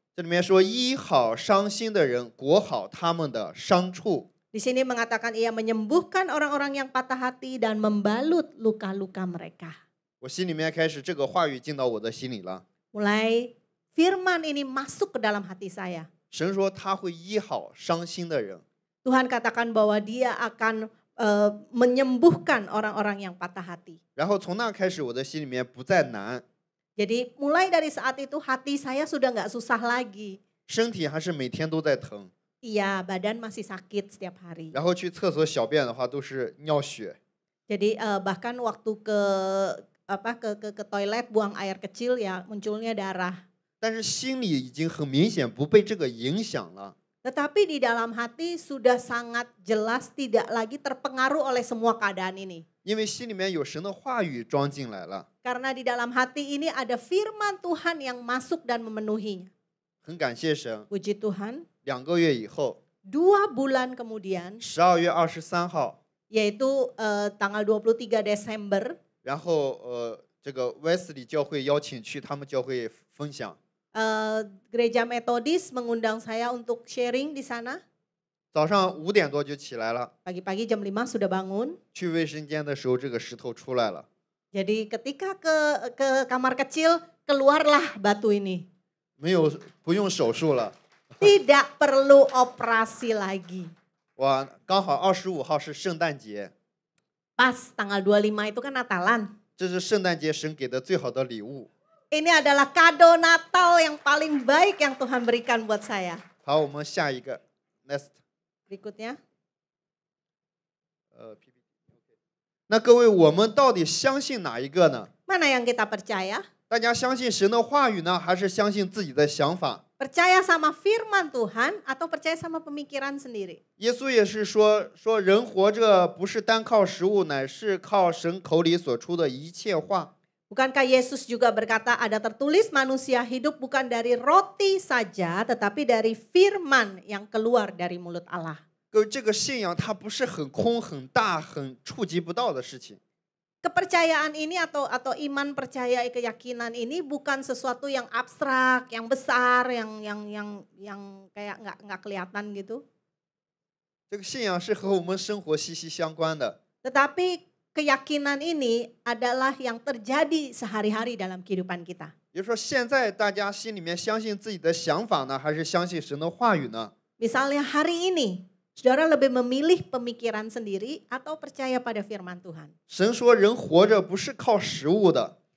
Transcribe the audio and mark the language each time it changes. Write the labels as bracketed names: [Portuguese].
[Chinese] 这里面说医好伤心的人，裹好他们的伤处。 [Indonesian] Di sini mengatakan ia menyembuhkan orang-orang yang patah hati dan membalut luka-luka mereka. [Chinese] 我心里面开始这个话语进到我的心里了。 [Indonesian] Mulai firman ini masuk ke dalam hati saya. [Chinese] 神说他会医好伤心的人。 [Indonesian] Tuhan katakan bahwa dia akan menyembuhkan orang-orang yang patah hati. [Chinese] 然后从那开始，我的心里面不再难， [Indonesian] Jadi mulai dari saat itu hati saya sudah nggak susah lagi. [Chinese] 身体还是每天都在疼。 [Indonesian] Iya, badan masih sakit setiap hari. [Chinese] 然后去厕所小便的话都是尿血。 [Indonesian] Jadi bahkan waktu ke toilet buang air kecil ya munculnya darah. [Chinese] 但是心里已经很明显不被这个影响了。 [Indonesian] Tetapi di dalam hati sudah sangat jelas tidak lagi terpengaruh oleh semua keadaan ini. [Chinese] 因为心里面有神的话语装进来了。 [Indonesian] Karena di dalam hati ini ada firman Tuhan yang masuk dan memenuhinya. [Chinese] 很感谢神。 [Indonesian] Puji Tuhan. [Chinese] 2个月以后， [Indonesian] 2 bulan kemudian, [Chinese] 12月23号， [Indonesian] yaitu tanggal 23 Desember, [Chinese] 然后这个 Wesley 教会邀请去他们教会分享。 [Indonesian] Gereja Metodis mengundang saya untuk sharing di sana. [Chinese] 早上5点多就起来了， [Indonesian] Pagi-pagi jam 5 sudah bangun. [Chinese] 去卫生间的时候，这个石头出来了。 [Indonesian] Jadi ketika ke kamar kecil, keluarlah batu ini. [Chinese] 不用手术了。 [Indonesian] Tidak perlu operasi lagi. [Chinese] 哇，刚好25号是圣诞节， [Indonesian] Pas tanggal 25 itu kan Natalan. [Chinese] 这是圣诞节神给的最好的礼物。 [Indonesian] Ini adalah kado Natal yang paling baik yang Tuhan berikan buat saya. [Chinese] 好，我们下一个 next。 [Indonesian] Berikutnya. [Chinese] 那各位，我们到底相信哪一个呢？ [Indonesian] Mana yang kita percaya? [Chinese] 大家相信神的话语呢，还是相信自己的想法？ [Indonesian] Percaya sama firman Tuhan atau percaya sama pemikiran sendiri? [Chinese] 耶稣也是说人活着不是单靠食物，乃是靠神口里所出的一切话。 [Indonesian] Bukankah Yesus juga berkata ada tertulis manusia hidup bukan dari roti saja tetapi dari firman yang keluar dari mulut Allah. [Chinese] 各位，这个信仰它不是很空、很大、很触及不到的事情。 [Indonesian] Kepercayaan ini atau iman percaya keyakinan ini bukan sesuatu yang abstrak, yang besar, yang kayak nggak kelihatan gitu. [Chinese] 这个信仰是和我们生活息息相关的。 [Indonesian] Tetapi keyakinan ini adalah yang terjadi sehari-hari dalam kehidupan kita. [Chinese] 也就是说，现在大家心里面相信自己的想法呢，还是相信神的话语呢？ [Indonesian] Misalnya hari ini, saudara lebih memilih pemikiran sendiri atau percaya pada firman Tuhan? [Chinese] 神说人活着不是靠食物的，